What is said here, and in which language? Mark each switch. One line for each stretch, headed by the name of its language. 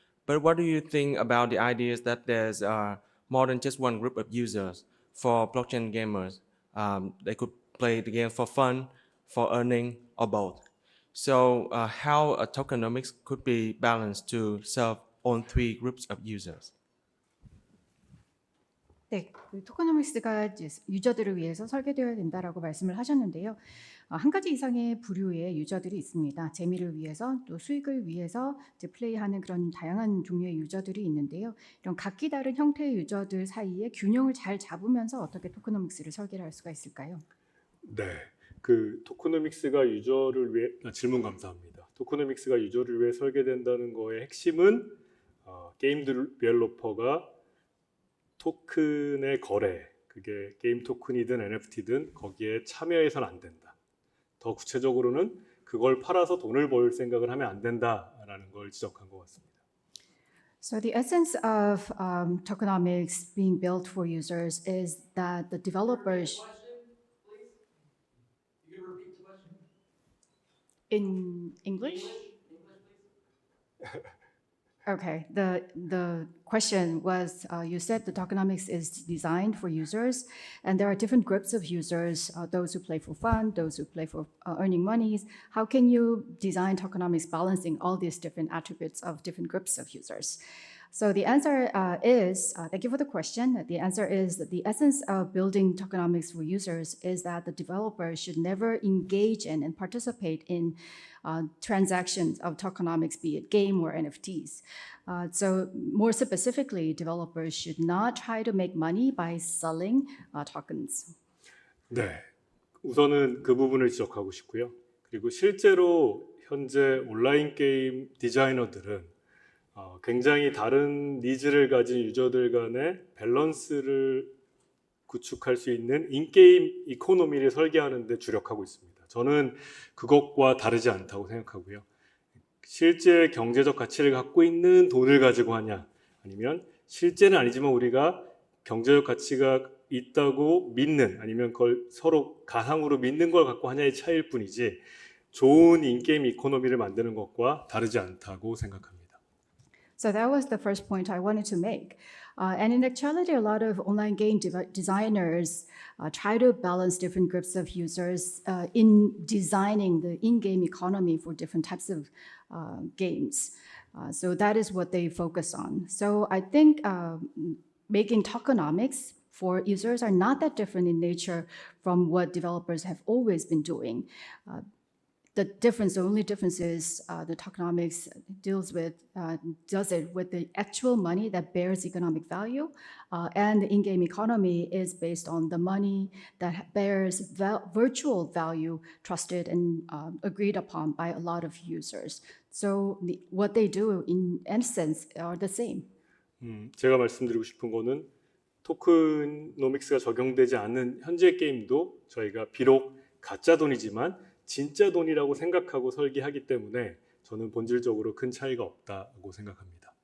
English: But what do you think about the ideas that there's more than just one group of users for blockchain gamers? They could play the game for fun, for earning, or both. So how tokenomics could be balanced to serve all three groups of users?
Korean: 네, 그 토커노믹스가 이제 유저들을 위해서 설계되어야 된다라고 말씀을 하셨는데요. 한 가지 이상의 부류의 유저들이 있습니다. 재미를 위해서 또 수익을 위해서 이제 플레이하는 그런 다양한 종류의 유저들이 있는데요. 이런 각기 다른 형태의 유저들 사이에 균형을 잘 잡으면서 어떻게 토커노믹스를 설계를 할 수가 있을까요? 네, 그 토코노믹스가 유저를 위해 질문 감사합니다. 토코노믹스가 유저를 위해 설계된다는 거의 핵심은 게임 디벨로퍼가 토큰의 거래, 그게 게임 토큰이든 NFT든 거기에 참여해서는 안 된다. 더 구체적으로는 그걸 팔아서 돈을 벌 생각을 하면 안 된다라는 걸 지적한 것 같습니다.
English: So the essence of tokenomics being built for users is that the developers in English? Okay, the question was, you said the tokenomics is designed for users, and there are different groups of users, those who play for fun, those who play for earning monies. How can you design tokenomics balancing all these different attributes of different groups of users? So the answer is, thank you for the question. The answer is that the essence of building tokenomics for users is that the developer should never engage in and participate in transactions of tokenomics, be it game or NFTs. So more specifically, developers should not try to make money by selling tokens.
Korean: 네, 우선은 그 부분을 지적하고 싶고요. 그리고 실제로 현재 온라인 게임 디자이너들은 굉장히 다른 니즈를 가진 유저들 간의 밸런스를 구축할 수 있는 인게임 이코노미를 설계하는 데 주력하고 있습니다. 저는 그것과 다르지 않다고 생각하고요. 실제 경제적 가치를 갖고 있는 돈을 가지고 하냐, 아니면 실제는 아니지만 우리가 경제적 가치가 있다고 믿는, 아니면 그걸 서로 가상으로 믿는 걸 갖고 하냐의 차이일 뿐이지 좋은 인게임 이코노미를 만드는 것과 다르지 않다고 생각합니다.
English: So that was the first point I wanted to make. And in actuality, a lot of online game designers try to balance different groups of users in designing the in-game economy for different types of games. So that is what they focus on. So I think making tokenomics for users are not that different in nature from what developers have always been doing. The only difference is the tokenomics does it with the actual money that bears economic value, and the in-game economy is based on the money that bears virtual value, trusted and agreed upon by a lot of users. So what they do in essence are the same.
Korean: 제가 말씀드리고 싶은 거는 토크노믹스가 적용되지 않는 현재 게임도 저희가 비록 가짜 돈이지만 진짜 돈이라고 생각하고 설계하기 때문에 저는 본질적으로 큰 차이가 없다고 생각합니다.